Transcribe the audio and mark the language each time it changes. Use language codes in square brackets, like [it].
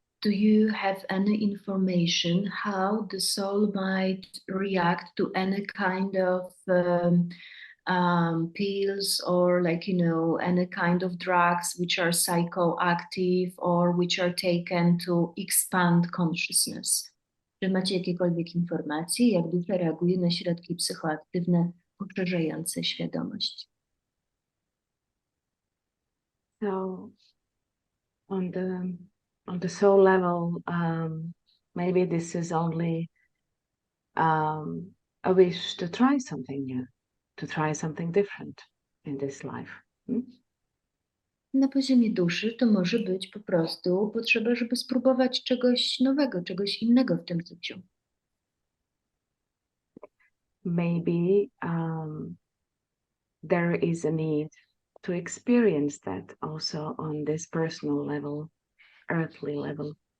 [en] Do you have any information how the soul might react to any kind of pills or any kind of drugs which are psychoactive or which are taken to expand consciousness? [pl] Czy macie jakiekolwiek informacje, jak dusza reaguje na środki psychoaktywne poszerzające świadomość? [en] So on the soul level, maybe this is only a wish to try something new, to try something different in this life. [pl] Na poziomie duszy to może być po prostu potrzeba, żeby spróbować czegoś nowego, czegoś innego w tym życiu. [en] Maybe there is a need to experience that also on this personal level, earthly level.